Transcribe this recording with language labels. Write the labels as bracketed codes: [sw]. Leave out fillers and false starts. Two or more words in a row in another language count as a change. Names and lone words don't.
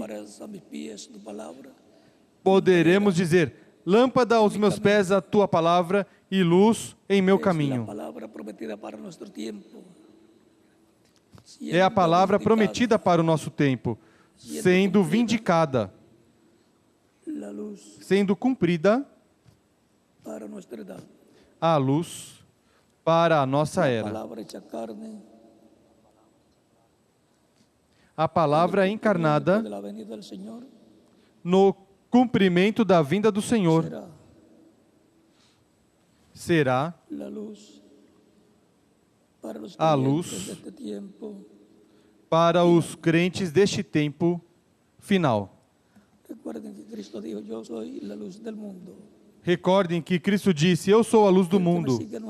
[es] lámparas a mis pies tu palabra, [pt] poderemos dizer: lâmpada aos meus pés a tua palavra e luz em meu [es] es la [pt] caminho. [es] palabra prometida para nuestro tiempo. [pt] É a palavra [es] Siendo [pt] prometida para o nosso tempo, sendo vindicada, [es] la luz [pt] sendo cumprida [es] para nuestra edad. [pt] a luz para a nossa [es] La [pt] era. [es] palabra hecha carne, [pt] A palavra encarnada [es] de la venida del Señor, [pt] no cumprimento da vinda do Senhor. Será a luz para os crentes deste tempo final. Recordem que Cristo disse: eu sou a luz do mundo.